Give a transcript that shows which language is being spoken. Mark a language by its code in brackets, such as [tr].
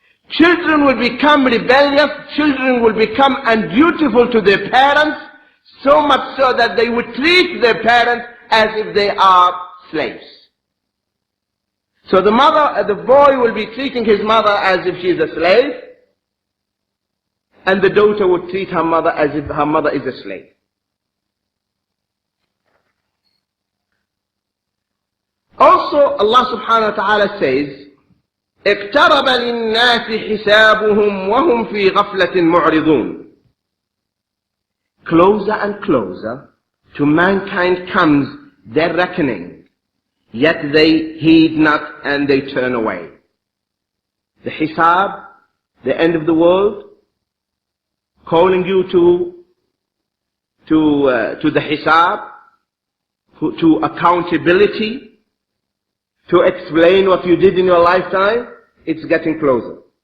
[en] Children will become rebellious, children will become undutiful to their parents, so much so that they would treat their parents as if they are slaves. So the boy will be treating his mother as if she is a slave, and the daughter would treat her mother as if her mother is a slave. Also, Allah subhanahu wa ta'ala says, [ar] اقترب للناس حسابهم وهم في غفلة معرضون. [en] Closer and closer to mankind comes their reckoning, yet they heed not and they turn away. The hisab, the end of the world, calling you to the hisab, to accountability, to explain what you did in your lifetime, it's getting closer.